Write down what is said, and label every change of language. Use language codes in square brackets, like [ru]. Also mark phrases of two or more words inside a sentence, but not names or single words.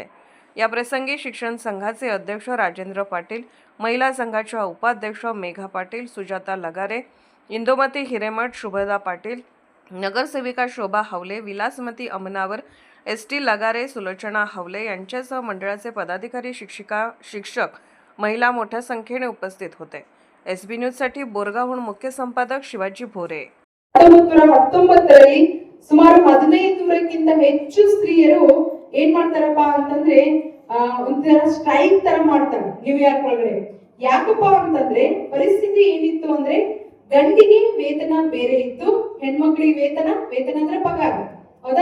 [mr] या प्रसंगी शिक्षण संघाचे अध्यक्ष राजेंद्र पाटील, महिला संघाच्या उपाध्यक्ष मेघा पाटील, सुजाता लगारे, इंदुमती हिरेमठ, शुभदा पाटील, नगरसेविका शोभा हावले, विलासमती अमनावर, ST लगारे, सुलोचना हावले यांच्यासह मंडळाचे पदाधिकारी, शिक्षक, महिला मोठ्या संख्येने उपस्थित होते. SB न्यूजसाठी बोरगावहून मुख्य संपादक ಶಿವಾಜಿ ಭೋರೆ. [kn] 1919ರಲ್ಲಿ ಸುಮಾರು 1500ಕ್ಕಿಂತ ಹೆಚ್ಚು ಸ್ತ್ರೀಯರು ಏನ್ ಮಾಡ್ತಾರಪ್ಪ ಅಂತಂದ್ರೆ ಒಂಥರ ಸ್ಟ್ರೈಕ್ ತರ ಮಾಡ್ತಾರೆ ನ್ಯೂಯಾರ್ಕ್ ಒಳಗಡೆ. ಯಾಕಪ್ಪ ಅಂತಂದ್ರೆ ಪರಿಸ್ಥಿತಿ ಏನಿತ್ತು ಅಂದ್ರೆ ಗಂಡಿಗೆ ವೇತನ ಬೇರೆ ಇತ್ತು, ಹೆಣ್ಮಕ್ಳಿಗೆ ವೇತನ ಅಂದ್ರೆ ಪಗಾರ, ಹೌದಾ?